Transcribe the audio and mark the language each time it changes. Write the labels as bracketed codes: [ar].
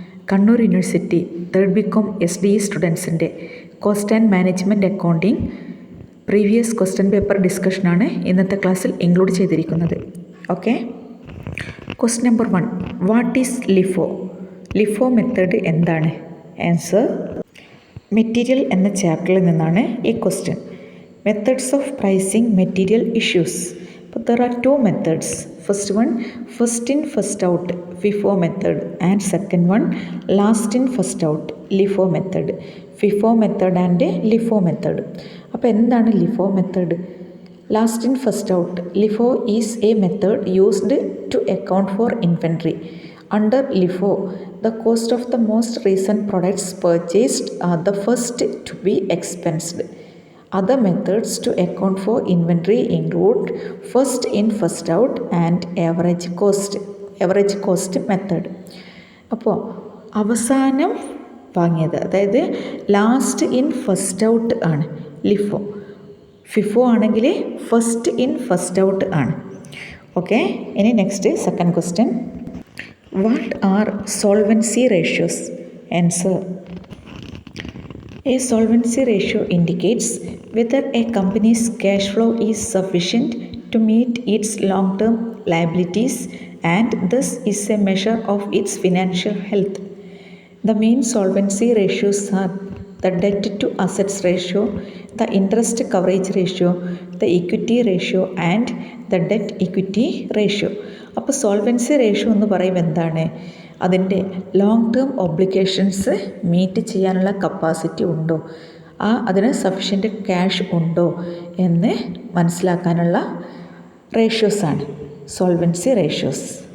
[ml] Kannur university third BCom SDE സ്റ്റുഡൻസിൻ്റെ cost and management accounting previous question paper ഡിസ്കഷനാണ് ഇന്നത്തെ ക്ലാസ്സിൽ include ചെയ്തിരിക്കുന്നത്. [en] Okay, question number 1, what is LIFO? [ml] LIFO method എന്താണ്? Answer material എന്ന ചാപ്റ്ററിൽ നിന്നാണ് ഈ question. [en] Methods of pricing material issues. But there are two methods. First one, first in first out FIFO method, and second one, last in first out LIFO method. FIFO method and LIFO method. [ml] അപ്പോൾ എന്താണ് LIFO method? [en] Last in first out. LIFO is a method used to account for inventory. Under LIFO, the cost of the most recent products purchased are the first to be expensed. Other methods to account for inventory include first in first out and average cost method. [ml] അപ്പോൾ അവസാനം വാങ്ങിയത്, അതായത് last in first out ആണ് LIFO. FIFO ആണെങ്കിൽ first in first out ആണ്. Okay, ഇനി next second question. [en] What are solvency ratios? Answer A solvency ratio indicates whether a company's cash flow is sufficient to meet its long-term liabilities and thus is a measure of its financial health. The main solvency ratios are the debt to assets ratio, the interest coverage ratio, the equity ratio and the debt equity ratio. [ml] അപ്പോൾ solvency ratio എന്ന് പറയുമ്പോൾ എന്താണ്? അതിൻ്റെ long term obligations meet ചെയ്യാനുള്ള capacity ഉണ്ടോ, അതിന് sufficient cash ഉണ്ടോ എന്ന് മനസ്സിലാക്കാനുള്ള റേഷ്യോസാണ് സോൾവൻസി റേഷ്യോസ്.